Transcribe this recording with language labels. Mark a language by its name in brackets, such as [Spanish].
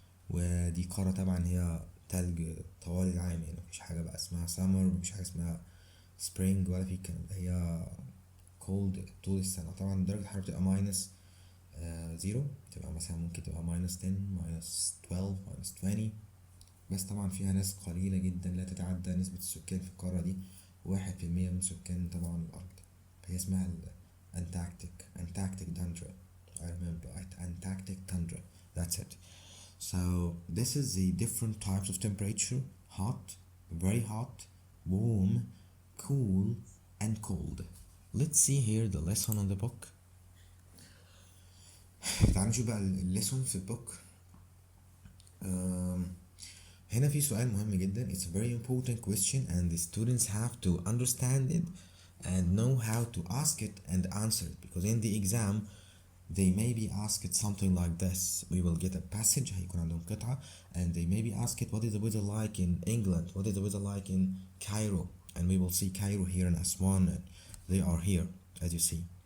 [Arabic] ودي قارة طبعا هي تلج طوال العام، يعني مفيش حاجة بقى اسمها سمر، مفيش حاجة اسمها سبرينج ولا في الكلام ده، هي كولد طول السنة. طبعا درجة الحرارة بتبقى ماينس زيرو، بتبقى مثلا ممكن تبقى -10 -12 -20. بس طبعا فيها ناس قليلة جدا، لا تتعدى نسبة السكان في القارة دي 1% من سكان طبعا الأرض. فهي اسمها [English] Antarctic tundra. I remember it, Antarctic tundra. That's it. So this is the different types of temperature: hot, very hot, warm, cool, and cold. Let's see here the lesson on the book. [Arabic] تعالوا نشوف بقى الليسون في البوك. هنا في سؤال مهم جدا. [English] It's a very important question and the students have to understand it and know how to ask it and answer it, because in the exam they may be asked something like this. We will get a passage، [Arabic] هيكون عندهم قطعة [English] and they may be asked what is the weather like in England, what is the weather like in Cairo, and we will see Cairo here in Aswan and they are here as you see.